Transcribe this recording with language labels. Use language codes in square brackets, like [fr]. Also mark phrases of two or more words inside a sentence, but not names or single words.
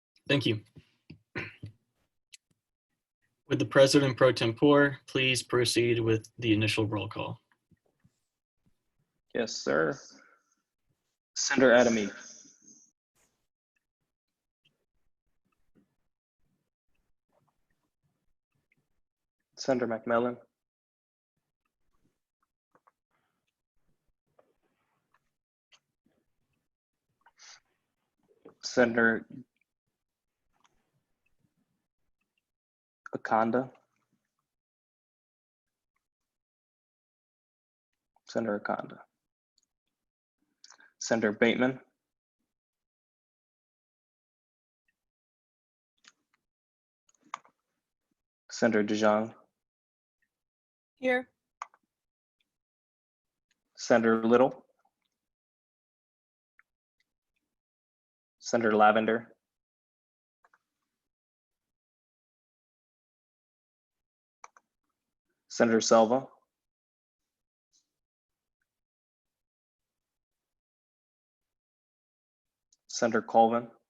[en] Thank you. Would the President pro tempore please proceed with the initial roll call? Yes, sir. Senator Adamy. Senator McMillan. Senator Akanda. Senator Akanda. Senator Bateman. Senator DeJong. Here. Senator Little. Senator Lavender. Senator Selva. Senator Colvin.